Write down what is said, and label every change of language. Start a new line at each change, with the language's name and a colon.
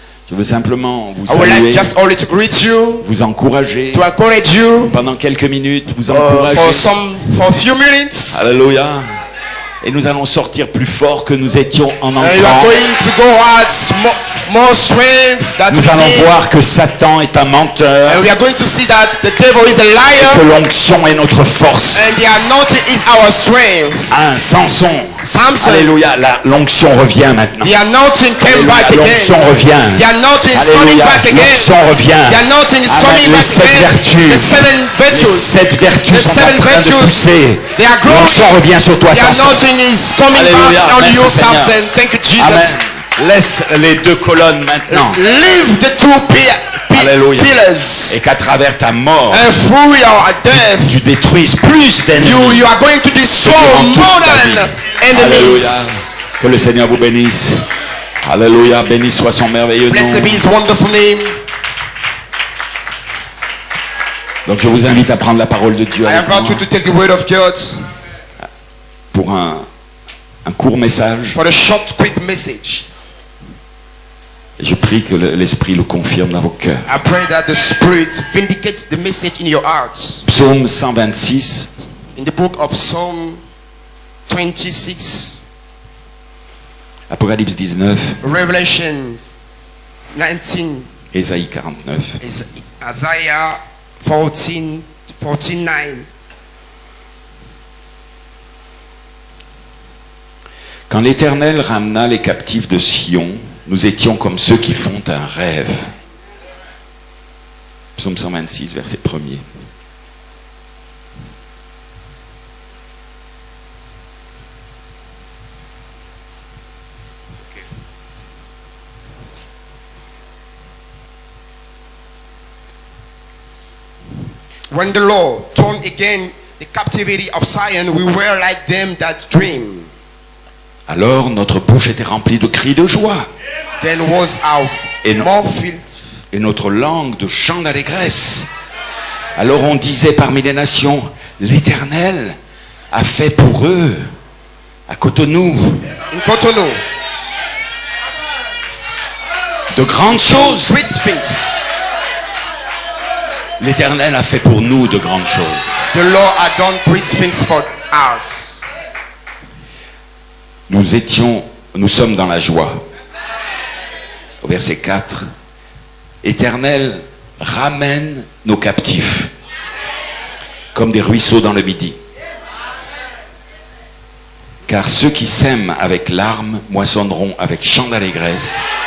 French: Je veux simplement vous
English: I would like
French: saluer,
English: just only to greet you,
French: vous encourager.
English: to encourage you
French: Pendant quelques minutes, vous
English: for
French: encourager.
English: for a few minutes.
French: Alléluia. Et nous allons sortir plus fort que nous étions en
English: And you are
French: entrant.
English: going to go out more strength that
French: Nous
English: we
French: allons
English: need.
French: voir que Satan est un menteur,
English: And we are going to see that the devil is a
French: que
English: liar,
French: l'onction est notre force.
English: and the anointing is our strength.
French: Samson.
English: Samson,
French: Alléluia. L'onction revient maintenant.
English: the anointing came back
French: Alléluia. L'onction
English: again.
French: revient.
English: The anointing is coming
French: Alléluia.
English: back again.
French: L'onction revient.
English: The anointing is
French: Amen.
English: coming
French: Les
English: back
French: 7
English: again.
French: vertus.
English: The seven
French: Les
English: virtues.
French: 7 vertus
English: The
French: sont en
English: seven
French: train de
English: virtues.
French: pousser.
English: They are growing.
French: L'onction revient sur toi,
English: The
French: Samson.
English: anointing is coming
French: Alléluia.
English: back on
French: Merci,
English: you,
French: Seigneur.
English: Samson. Thank you, Jesus.
French: Amen. Laisse les 2 colonnes maintenant.
English: Leave the two
French: Alléluia.
English: pillars.
French: Et qu'à travers ta mort,
English: And through your death,
French: tu détruises plus d'ennemis.
English: you are going to destroy
French: durant toute
English: more
French: ta vie.
English: than
French: Alléluia.
English: enemies.
French: Que le Seigneur vous bénisse. Alléluia. Béni soit son merveilleux
English: Blessed
French: nom.
English: be his wonderful name.
French: Donc je vous invite à prendre la parole de Dieu
English: I
French: avec
English: invite you
French: moi
English: to take the word of God
French: pour un court message.
English: for a short, quick message.
French: Et je prie que l'Esprit le confirme dans vos cœurs.
English: I pray that the Spirit vindicate the message in your hearts.
French: Psaume 126,
English: In the book of Psalm 26,
French: Apocalypse 19,
English: Revelation 19,
French: Ésaïe 49.
English: Isaiah 49.
French: Quand l'Éternel ramena les captifs de Sion, nous étions comme ceux qui font un rêve. Psaume 126, verset 1er.
English: When the Lord turned again the captivity of Zion, we were like them that dream.
French: Alors notre bouche était remplie de cris de joie
English: Then was our
French: Et non.
English: mouth filled
French: et notre langue de chants d'allégresse. Alors on disait parmi les nations, l'Éternel a fait pour eux, à Cotonou,
English: in Cotonou
French: de grandes choses.
English: great things.
French: L'Éternel a fait pour nous de grandes choses. The Lord had done great things for us. Nous sommes dans la joie. Au verset 4, Éternel, ramène nos captifs, comme des ruisseaux dans le Midi. Car ceux qui sèment avec larmes moissonneront avec chant d'allégresse.